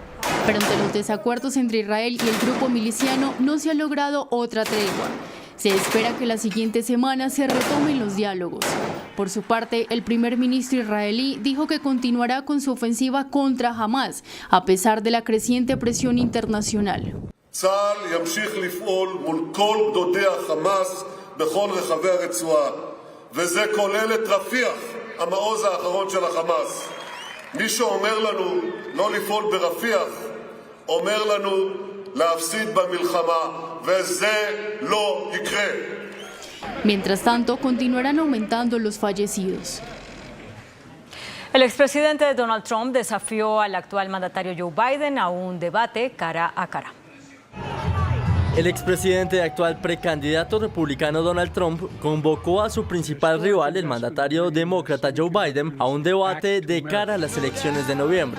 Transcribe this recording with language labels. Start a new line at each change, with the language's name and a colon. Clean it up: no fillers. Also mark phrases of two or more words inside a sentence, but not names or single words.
Spanish: Pero ante los desacuerdos entre Israel y el grupo miliciano no se ha logrado otra tregua. Se espera que la siguiente semana se retomen los diálogos. Por su parte, el primer ministro israelí dijo que continuará con su ofensiva contra Hamás, a pesar de la creciente presión internacional.
Hebrew: צה"ל ימשיך לפעול מול כל גדודי החמאס בכל רחבי הרצועה, וזה כולל את רפיח, המעוז האחרון של החמאס. מי שאומר לנו לא לפעול ברפיח, אומר לנו להפסיד במלחמה, וזה לא יקרה.
Spanish: Mientras tanto, continuarán aumentando los fallecidos. El expresidente Donald Trump desafió al actual mandatario Joe Biden a un debate cara a cara. El expresidente y actual precandidato republicano Donald Trump convocó a su principal rival, el mandatario demócrata Joe Biden, a un debate de cara a las elecciones de noviembre.